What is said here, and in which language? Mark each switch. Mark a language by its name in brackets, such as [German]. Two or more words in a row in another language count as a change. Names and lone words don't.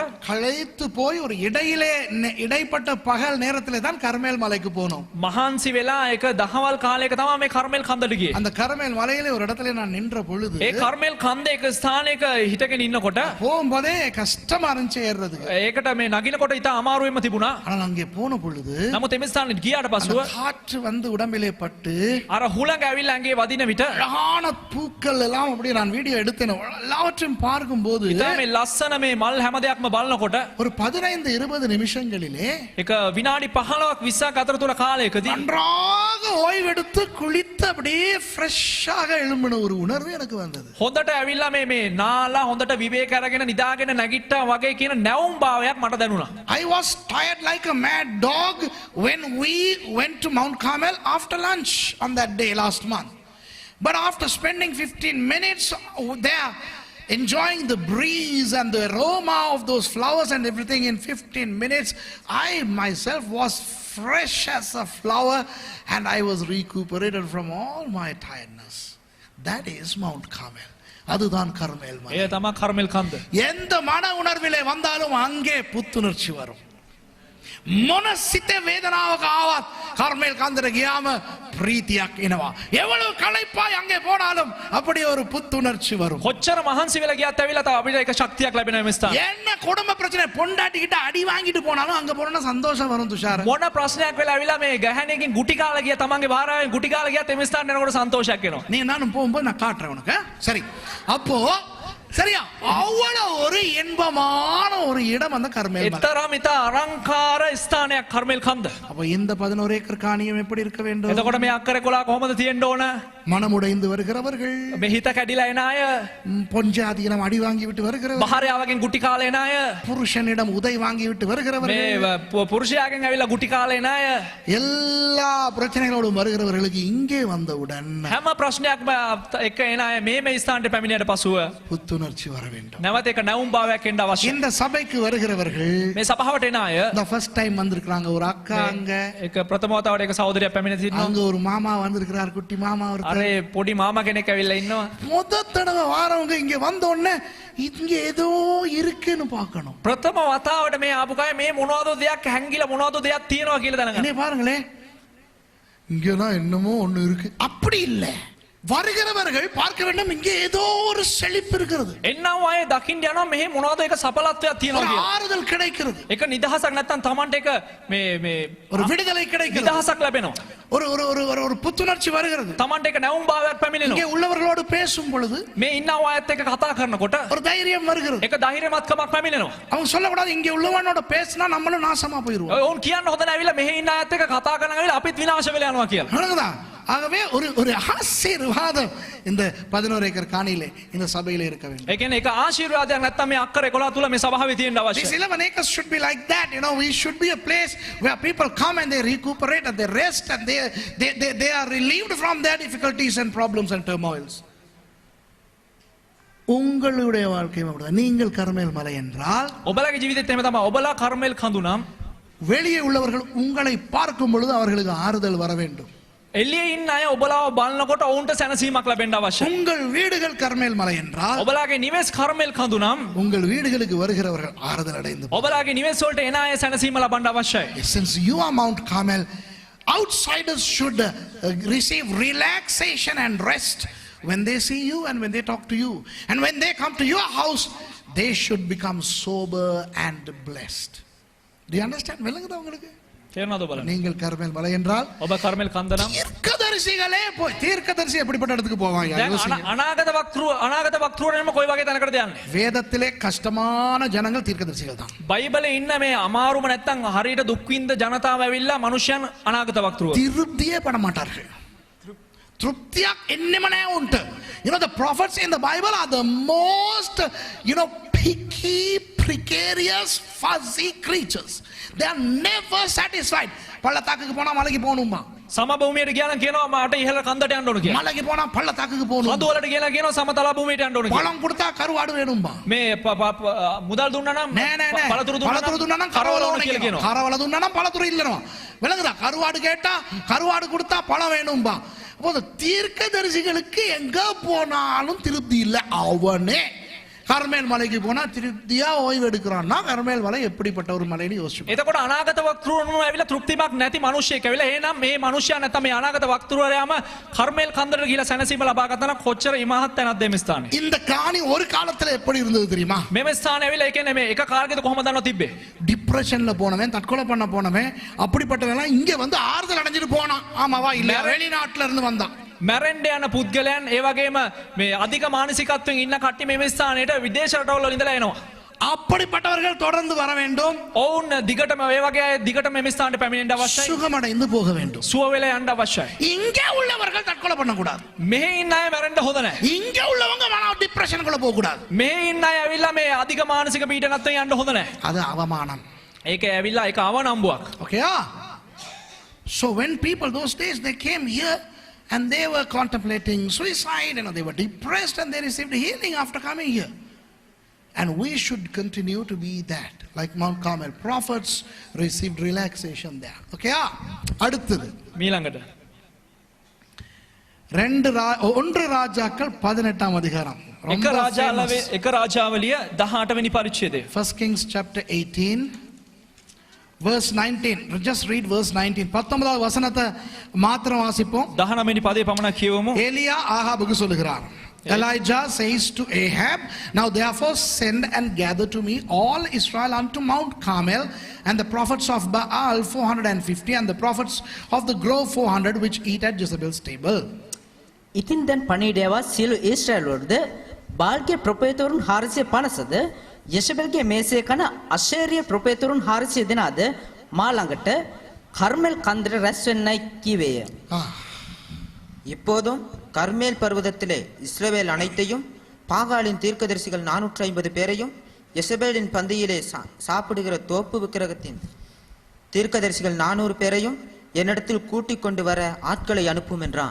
[Tamil] களைத்து போய் ஒரு இடைப்பட்ட பகல் நேரத்திலே தான் கர்மேல் மலைக்கு போனோம். [Sinhala] මහන්සි වෙලා එක දහවල් කාලයක තමයි මේ කර්මෙල් කන්දට ගියේ. [Tamil] அந்த கர்மேல் மலையிலே ஒரு இடத்துல நான் நின்ற பொழுது [Sinhala] ඒ කර්මෙල් කන්දේ එක ස්ථානයක හිටගෙන ඉන්නකොට [Tamil] போகும்போதே கஷ்டமா இருந்துச்சு ஏறுறதுக்கு. [Sinhala] ඒකට මේ නගිනකොට ඉතා අමාරුවෙම තිබුණා. [Tamil] ஆனால் அங்கே போன பொழுது [Sinhala] නමුත් එමෙ ස්ථානෙට ගියාට පසුව [Tamil] காற்று வந்து உடம்பிலே பட்டு [Sinhala] අර හුළඟ ඇවිල්ලා ඇඟේ වදින විට [Tamil] அழகான பூக்கள் எல்லாம் அப்படியே நான் வீடியோ எடுத்தேன். எல்லாவற்றையும் பார்க்கும்போது [Sinhala] ඉතා මේ ලස්සන මේ මල් හැම දෙයක්ම බලනකොට [Tamil] ஒரு 15-20 நிமிஷங்களிலே [Sinhala] එක විනාඩි 15ක් 20ක් අතර තුල කාලයකදී [Tamil] நன்றாக ஓய்வெடுத்து குளித்து அப்படியே ஃப்ரெஷ்ஷாக எழும்பின ஒரு உணர்வு எனக்கு வந்தது. [Sinhala] හොඳට ඇවිල්ලා මේ නාලා හොඳට විවේක අරගෙන නිදාගෙන නැගිට්ටා වගේ කියන නැවුම් භාවයක් මට දැනුණා. [English] I was tired like a mad dog when we went to Mount Carmel after lunch on that day last month. But after spending 15 minutes there, enjoying the breeze and the aroma of those flowers and everything in 15 minutes, I myself was fresh as a flower and I was recuperated from all my tiredness. That is Mount Carmel. [Tamil] அதுதான் கர்மேல் மலை. [Sinhala] එය තමයි කර්මෙල් කන්ද. [Tamil] எந்த மன உணர்விலே வந்தாலும் அங்கே புத்துணர்ச்சி வரும். [Sinhala] මොන සිත වේදනාවක ආවත් කර්මේල් කන්දට ගියාම ප්‍රීතියක් එනවා. [Tamil] எவ்வளவு களைப்பாய் அங்கே போனாலும் அப்படி ஒரு புத்துணர்ச்சி வரும். [Sinhala] කොච්චර මහන්සි වෙලා ගියත් ඇවිල්ලා තව අපිට එක ශක්තියක් ලැබෙනවා මේ ස්ථාන. [Tamil] என்ன குடும்ப பிரச்சனை பொண்டாட்டி கிட்ட அடி வாங்கிட்டு போனாலும் அங்க போனா சந்தோஷம் வரும் துஷார. [Sinhala] මොන ප්‍රශ්නයක් වෙලා ඇවිල්ලා මේ ගහණේකින් ගුටි කාලා ගියා තමන්ගේ භාර්යාවෙන් ගුටි කාලා ගියත් මේ ස්ථාන යනකොට සන්තෝෂයක් එනවා. [Tamil] நீ நானும் போகும்போது நான் காட்டுறேன் உனக்கு. சரி. அப்போ சரியா அவ்வளவு ஒரு இன்பமான ஒரு இடம் அந்த கர்மேல் மலை. [Sinhala] එතරම් ඉතා අලංකාර ස්ථානයක් කර්මෙල් කන්ද. [Tamil] அப்ப இந்த 11 ஏக்கர் காணியம் எப்படி இருக்க வேண்டும்? [Sinhala] එතකොට මේ අක්කර 11 කොහොමද තියෙන්න ඕන? [Tamil] மனமுடைந்து வருகிறவர்கள், [Sinhala] මේ හිත කැඩිලා එන අය, [Tamil] பொஞ்சாதியிடம் அடி வாங்கி விட்டு வருகிறவர்கள், [Sinhala] භාර්යාවගෙන් ගුටි කාලා එන අය, [Tamil] புருஷனிடம் உதை வாங்கி விட்டு வருகிறவர்கள், [Sinhala] මේ පුරුෂයාගෙන් ඇවිල්ලා ගුටි කාලා එන අය, [Tamil] எல்லா பிரச்சனைகளோடும் வருகிறவர்களுக்கு இங்கே வந்தவுடன் [Sinhala] හැම ප්‍රශ්නයක්ම එක එන අය මේ ස්ථානට පැමිණියට පසුව [Tamil] புத்துணர்ச்சி வர வேண்டும். [Sinhala] නැවත එක නැවුම් භාවයක් එන්න අවශ්‍යයි. [Tamil] இந்த சபைக்கு வருகிறவர்கள் [Sinhala] මේ සභාවට එන අය [English] the first time [Tamil] வந்திருக்காங்க, ஒரு அக்கா அங்க, [Sinhala] එක ප්‍රථම වතාවට එක සහෝදරයෙක් පැමිණ සිටිනවා. [Tamil] அங்க ஒரு மாமா வந்திருக்கிறார், குட்டி மாமா ஒருத்தர். [Sinhala] අර පොඩි මාමා කෙනෙක් ඇවිල්ලා ඉන්නවා. [Tamil] முத தடவை வாரவங்க இங்க வந்த உடனே இங்க ஏதோ இருக்குன்னு பார்க்கணும். [Sinhala] ප්‍රථම වතාවට මේ ආපු කය මේ මොනවද දෙයක් හැංගිලා මොනවද දෙයක් තියෙනවා කියලා දැනගන්න. [Tamil] என்ன பாருங்களேன், இங்கதான் என்னமோ ஒண்ணு இருக்கு. அப்படி இல்ல, வருகிறவர்கள் பார்க்க வேண்டும் இங்கே ஏதோ ஒரு செழிப்பு இருக்கிறது, [Sinhala] එන්නව අය දකින්න යනවා මෙහි මොනවද එක සඵලත්වයක් තියෙනවා [Tamil] ஒரு [Sinhala] කියලා. [Tamil] ஆறுதல் கிடைக்கிறது, [Sinhala] එක නිදහසක් නැත්තම් Tamanට එක මේ [Tamil] ஒரு விடுதலை கிடைக்கிறது, [Sinhala] නිදහසක් ලැබෙනවා. [Tamil] ஒரு ஒரு ஒரு ஒரு ஒரு புத்துணர்ச்சி வருகிறது. [Sinhala] Tamanට එක නැවුම් භාවයක් [Tamil] இங்கே [Sinhala] පැමිණෙනවා. [Tamil] உள்ளவர்களோடு பேசும் பொழுது [Sinhala] මේ ඉන්නව අයත් එක්ක කතා කරනකොට [Tamil] ஒரு தைரியம் வருகிறது. [Sinhala] එක ධෛර්යමත්කමක් පැමිණෙනවා. [Tamil] அவங்க சொல்லக்கூடாது இங்கே உள்ளவனோட பேசினா நம்மளும் நாசமா போயிருவோம். [Sinhala] ඔවුන් කියන්න හොඳ නැහැ ඇවිල්ලා මෙහි ඉන්න අයත් එක්ක කතා කරන ඇවිල්ලා අපිත් විනාශ වෙලා යනවා කියලා. [Tamil] விளங்குதா? ஆகவே ஒரு ஒரு ஆசீர்வாதம் இந்த 11 ஏக்கர் காணியிலே இந்த சபையிலே இருக்க வேண்டும். [Sinhala] ඒ කියන්නේ එක ආශිර්වාදයක් නැත්තම් මේ අක්කර 11 තුල මේ සභාවේ තියෙන්න [English] These [Sinhala] අවශ්‍යයි. [English] 11 acres should be like that. You know, we should be a place where people come and they recuperate and they rest and they are relieved from their difficulties and problems and turmoils. [Tamil] உங்களுடைய வாழ்க்கையும் அப்படிதான். நீங்கள் கர்மேல் மலை என்றால் [Sinhala] ඔබලගේ ජීවිතේත් එහෙම තමයි. ඔබලා කර්මෙල් කඳු නම් [Tamil] வெளியே உள்ளவர்கள் உங்களை பார்க்கும் பொழுது அவர்களுக்கு ஆறுதல் வர வேண்டும். [Sinhala] එළියේ ඉන්න අය ඔබලාව බලනකොට ඔවුන්ට සැනසීමක් ලැබෙන්න අවශ්‍යයි. [Tamil] உங்கள் வீடுகள் கர்மேல் மலை என்றால் [Sinhala] ඔබලාගේ නිවෙස් කර්මෙල් කඳු නම් [Tamil] உங்கள் வீடுகளுக்கு வருகிறவர்கள் ஆறுதல் அடைந்து [Sinhala] ඔබලාගේ නිවෙස් වලට එන අය සැනසීම ලබන්න අවශ්‍යයි. [English] since you are Mount Carmel, outsiders should receive relaxation and rest when they see you and when they talk to you, and when they come to your house they should become sober and blessed. Do you understand? [Tamil] விளங்குதா உங்களுக்கு? [Sinhala] තේරෙනවද ඔබලා? [Tamil] நீங்கள் கர்மேல் மலை என்றால் [Sinhala] ඔබ කර්මෙල් කන්ද නම් [Tamil] தீர்க்கதரிசிகளே போய் தீர்க்கதரிசி எப்படிப்பட்ட இடத்துக்கு போவாங்க? [Sinhala] දැන් අනාගත වක්තෘවරයම කොයි වගේ තැනකටද යන්නේ? [Tamil] வேதத்திலே கஷ்டமான ஜனங்கள் தீர்க்கதரிசிகள் தான். [Sinhala] බයිබලේ ඉන්න මේ අමාරුම නැත්තම් හරියට දුක් විඳ ජනතාව ඇවිල්ලා මනුෂ්‍යයන් අනාගත වක්තෘව. [Tamil] திருப்தியே பட மாட்டார்கள். திருப்தியா என்னமனே உண்டு. [English] You know, the prophets in the Bible are the most, you know, picky, precarious, fuzzy creatures. They are never satisfied. [Tamil] பள்ளத்தாக்குக்கு போனா மலைக்கு போகணுமா? [Sinhala] සමභූමියට ගියා නම් කියනවා මට ඉහළ කන්දට යන්න ඕන කියලා. [Tamil] மலைக்கு போனா பள்ளத்தாக்குக்கு போகணும். [Sinhala] කඳු වලට ගියලා කියනවා සමතල භූමියට යන්න ඕන කියලා. [Tamil] பழம் கொடுத்தா கருவாடு வேணுமா? [Sinhala] මේ මුදල් දුන්නා නම් නෑ නෑ නෑ. පළතුරු පළතුරු දුන්නා කරවල கரவல ඕන කියලා කියනවා. කරවල දුන්නා පළතුරු ඉල්ලනවා. விளங்குதா? [Tamil] கருவாடு கேட்டா கருவாடு கொடுத்தா பழம் வேணும்பா. அப்போ தீர்க்கதரிசிகளுக்கு எங்க போனாலும் திருப்தி இல்லை. அவனே கர்மேல் மலைக்கு போனா திருப்தியா ஓய்வு எடுக்கிறான்னா கர்மேல் மலை எப்படிப்பட்ட ஒரு மலைன்னு யோசிச்சு. [Sinhala] එතකොට අනාගත වක්තෘවරුම ඇවිල්ලා තෘප්තිමත් නැති මිනිහෙක් ඇවිල්ලා එහෙනම් මේ මිනිහයා නැත්නම් මේ අනාගත වක්තෘවරයාම කර්මෙල් කන්දරට ගිහිලා සැනසීම ලබා ගත්තා නම් කොච්චර ඉමහත් තැනක්ද මේ ස්ථානේ. [Tamil] இந்த காணி ஒரு காலத்துல எப்படி இருந்தது தெரியுமா? [Sinhala] මෙම ස්ථානේ ඇවිල්ලා ඒ කියන්නේ මේ එක කාර්යයකද කොහොමද දන්නව තිබ්බේ? [Tamil] டிப்ரெஷன்ல போனவன், தற்கொலை பண்ண போனவன், அப்படிப்பட்டவெல்லாம் இங்க வந்து ஆறுதல் அடைஞ்சிட்டு போனான். ஆமாவா இல்ல? வெளிநாட்டுல இருந்து வந்தான். [Sinhala] මැරෙන්ඩ යන පුද්ගලයන් ඒ වගේම මේ අධික මානසිකත්වයෙන් ඉන්න කට්ටිය මේ ස්ථානයට විදේශ රටවල ඉඳලා එනවා. [Tamil] அப்படிப்பட்டவர்கள் தொடர்ந்து வர வேண்டும். [Sinhala] ඔවුන් දිගටම ඒ වගේ අය දිගටම මේ ස්ථානට පැමිණෙන්න අවශ්‍යයි. [Tamil] சுகமடைந்து போக வேண்டும். [Sinhala] සුව වෙලා යන්න අවශ්‍යයි. [Tamil] இங்கே உள்ளவர்கள் தற்கொலை பண்ணக்கூடாது. [Sinhala] මෙහි ඉන්න අය මැරෙන්න හොඳ නැහැ. [Tamil] இங்கே உள்ளவங்க மன டிப்ரெஷனுக்குள்ள போக கூடாது. [Sinhala] මෙහි ඉන්න අය ඇවිල්ලා මේ අධික මානසික පීඩනත් යන්න හොඳ නැහැ. [Tamil] அது அவமானம். [Sinhala] ඒක ඇවිල්ලා ඒක අවනම්බුවක්. [English] Okay? So when people those days they came here and they were contemplating suicide, they were depressed and they received healing after coming here. And we should continue to be that. Like Mount Carmel prophets received relaxation there. [Tamil] Okay? அடுத்தது [Sinhala] මීළඟට [Tamil] ஒன்று ராஜாக்கள் 18ஆம் அதிகாரம். [Sinhala] එක රාජාවලිය 18 වෙනි පරිච්ඡේදය. [English] 1 Kings chapter 18 verse 19. Just read verse 19. [Tamil] 19வது வசனத்தை மாத்திரம் வாசிப்போம். [Sinhala] 19 වෙනි පදේ පමණක් කියවමු. [Tamil] ஏலியா ஆகாபுக்கு சொல்லுகிறார். [English] Elijah says to Ahab, now therefore send and gather to me all Israel unto Mount Carmel, and the prophets of Baal 450 and the prophets of the grove 400 which eat at Jezebel's table. [Sinhala] ඉතින් දැන් පණිවිඩයවා සියලු ඊශ්‍රායල් වලද බාල්ගේ ප්‍රොපේතවරුන් 450ද යෙෂබෙල්ගේ මේසේ කන අශේරිය ප්‍රොපේතවරුන් 400 දෙනාද මා ළඟට කර්මෙල් කන්දර රැස් වෙන්නයි කීවේය. [Tamil] இப்போதும் கர்மேல் பர்வதத்திலே இஸ்ரவேல் அனைத்தையும் பாகாலின் தீர்க்கதரிசிகள் 450 பேரையும் யெசபேலின் பந்தியிலே சாப்பிடுகிற தோப்பு விக்கிரகத்தின் தீர்க்கதரிசிகள் 400 பேரையும் என்னிடத்தில் கூட்டிக் கொண்டு வர ஆட்களை அனுப்பும் என்றான்.